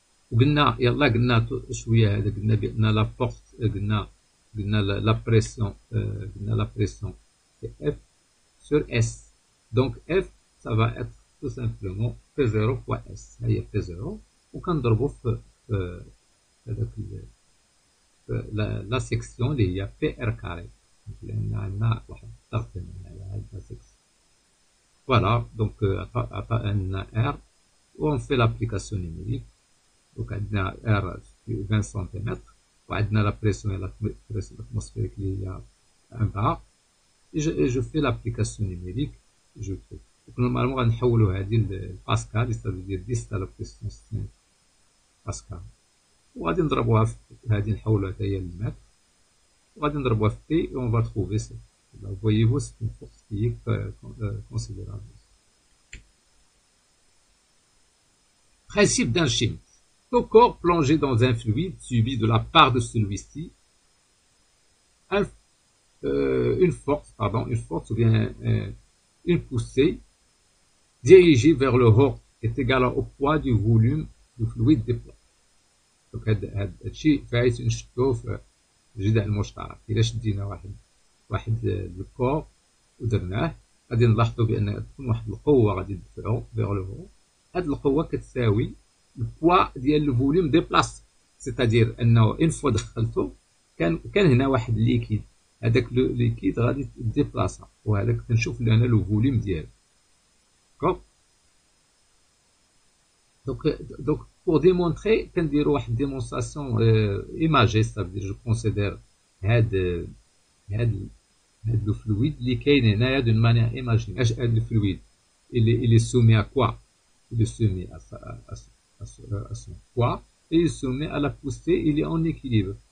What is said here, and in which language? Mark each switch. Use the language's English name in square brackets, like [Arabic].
[Arabic] وقلنا يلا قلنا شوية هذا قلنا بأن [French] la force [Arabic] قلنا la pression قلنا [French] la pression c'est F sur S. Donc, F, ça va être tout simplement P0 fois S. [Arabic] هي P0. وكنضربو في هذاك [French] la section [Arabic] اللي هي PR carré، لأن عندنا واحد الضغط على هاد la section. [French] Voilà, donc [Arabic] عندنا [French] R و on fait l'application numérique. Donc [Arabic] عندنا [French] R 20 cm [Arabic] وعندنا [French] la pression atmosphérique [Arabic] اللي هي [French] 1 bar. Et je fais l'application numérique. Je fais. Donc normalement [Arabic] غنحولو هادي لباسكال، [French] c'est-à-dire 10 à la puissance 5 باسكال. [Arabic] وغادي نضربوها في هادي نحولوها حتى هي للمتر، وغادي نضربوها في بي [French] et on va trouver ça. Vous voyez-vous, c'est une force qui est considérable. Principe d'un schéma. Tout corps plongé dans un fluide subi de la part de celui-ci une force ou bien une poussée dirigée vers le haut est égale au poids du volume du fluide déplacé. [Arabic] Donc هذا الشيء فايت نشوفوه في الجدول المشترك. إلا شدينا واحد الكور ودرناه غادي نلاحظوا بأن تكون واحد القوة غادي تدفعو [French] vers le haut. [Arabic] هاد القوة كتساوي البوا ديال الفوليوم ديبلاس، سيتادير انه ان فوا دخلتو كان هنا واحد ليكيد، هذاك ليكيد غادي ديبلاسا وهذاك كنشوف لنا لو فوليوم ديالو. [French] Donc pour démontrer [Arabic] كنديروا واحد [French] démonstration imagée، c'est-à-dire je considère هاد le fluide [Arabic] اللي كاين هنايا [French] d'une manière imagée. [Arabic] اش هاد الفلويد [French] il est soumis à quoi? Il est soumis à son poids et il se met à la poussée, il est en équilibre.